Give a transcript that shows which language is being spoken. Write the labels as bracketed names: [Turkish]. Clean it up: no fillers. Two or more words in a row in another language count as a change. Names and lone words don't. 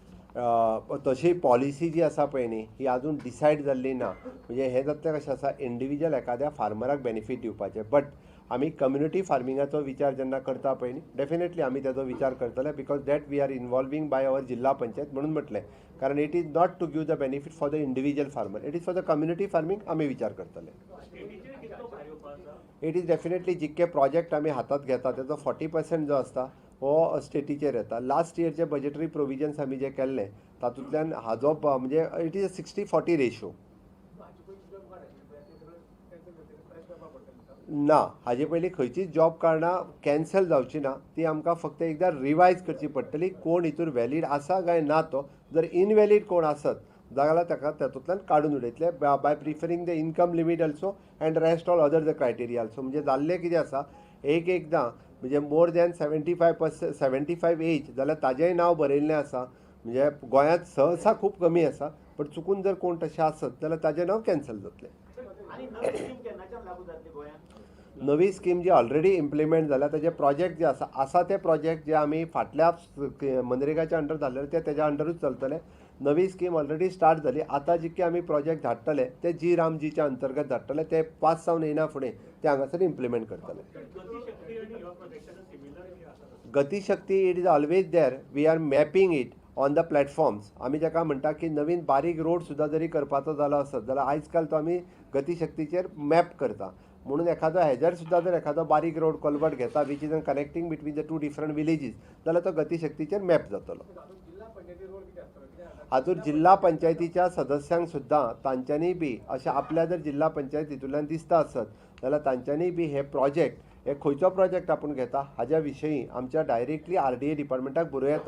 [Konkani] तशी पॉलिसी जी आसा पळय न्ही ही आजून डिसायड जाल्ली ना. म्हणजे हें जातलें कशें आसा इंडिविज्युअल एखाद्या फार्मराक बेनिफीट दिवपाचें. बट आमी [English] community farmingacho [Konkani] विचार जेन्ना करता पळय न्ही डेफिनेटली आमी तेजो विचार करतले [English] because that we are involving by our [Konkani] जिल्हा पंचायत म्हणून म्हटलें. [English] कारण it is not to give the benefit for the individual farmer, it is for the community farming आमी विचार करतले. It is definitely [Konkani] जितके प्रोजेक्ट आमी हातात घेता तेजो 40% जो आसता हो स्टेटीचेर येता. [English] last yearche budgetary provisions [Konkani] आमी जे केल्ले तातूंतल्यान हाजो म्हणजे [English] it is a 60-40 ratio. [Konkani] ना हाजे पयलीं खंयचीच [English] job cards [Konkani] कॅन्सल जावची ना. ती आमकां फक्त एकदां रिवायज करची पडटली. कोण हितूर वॅलीड आसा काय ना तो. जर इनवॅलीड कोण आसत जाल्यार ताका तातूंतल्यान काडून उडयतले [English] by preferring the income limit also and rest all other the criteria also. [Konkani] म्हणजे जाल्लें कितें आसा एकदां म्हणजे [English] more than 75 age [Konkani] जाल्यार ताजेंय नांव बरयल्लें आसा. म्हणजे गोंयांत सहसा खूब कमी आसा. पण चुकून जर कोण तशें आसत जाल्यार ताजें नांव कॅन्सल जातलें. नवी स्कीम जी [English] already implement [Konkani] जाल्या ताजे प्रोजेक्ट जे आसा ते प्रोजेक्ट जे आमी फाटल्या मनरेगाच्या अंडर धाडलेले ते तेज्या अंडरूच चलतले. नवी स्कीम [English] already start [Konkani] जाली. आतां जितके आमी प्रोजेक्ट धाडटले ते जी रामजीच्या अंतर्गत धाडटले. ते पास जावन येना फुडें ते हांगासर इम्प्लिमेंट करतले. [English] Gatishakti it is always there. We are mapping it on the platforms. [Konkani] आमी जाका म्हणटा की नवीन बारीक रोड सुद्दां जरी करपाचो जालो आसत जाल्यार आयज काल तो आमी गतीशक्तीचेर मॅप करता. म्हणून एखादो हेजेर सुद्दां जर एखादो बारीक रोड कल्वर्ट घेता [English] which is connecting between the 2 different villages [Konkani] जाल्यार तो गतीशक्तीचेर मॅप जातलो. हातूंत जिल्हा पंचायतीच्या सदस्यांक सुद्दां तांच्यांनी बी अशें आपल्या जर जिल्हा पंचायत हितूंतल्यान दिसता आसत जाल्यार तांच्यांनी बी हे प्रोजेक्ट हे खंयचो प्रोजेक्ट आपूण घेता हाज्या विशयी आमच्या [English] directly RDA departmentak [Konkani] बरोवं येता.